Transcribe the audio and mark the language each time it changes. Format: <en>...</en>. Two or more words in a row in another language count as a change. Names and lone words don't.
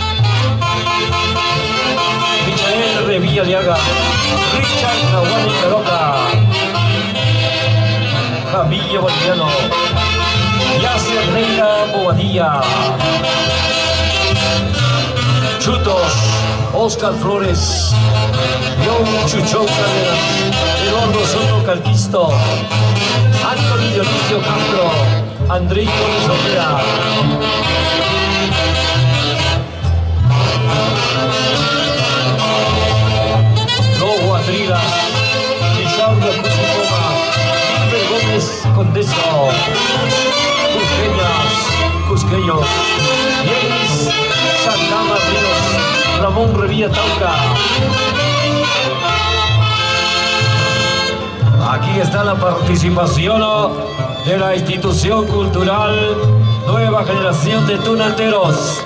<es>Michael Revilla Aliaga, Richard Nahuani Caroca, Javillo Boliviano, Yasser Reina Bobadilla, Chutos, Oscar Flores, John Chuchón Cárdenas, Eduardo Soto Calquisto, Anthony Dionisio Castro, Andrei Gómez Olvera. Los Guatrilas, Lisauro Cusicoma, Gilbert Gómez Condeso, Cusqueñas, Cusqueños, Yenis, Santama Ríos, Ramón Revilla Tauca. Aquí está la participación de la institución cultural Nueva Generación de Tunanteros.</es>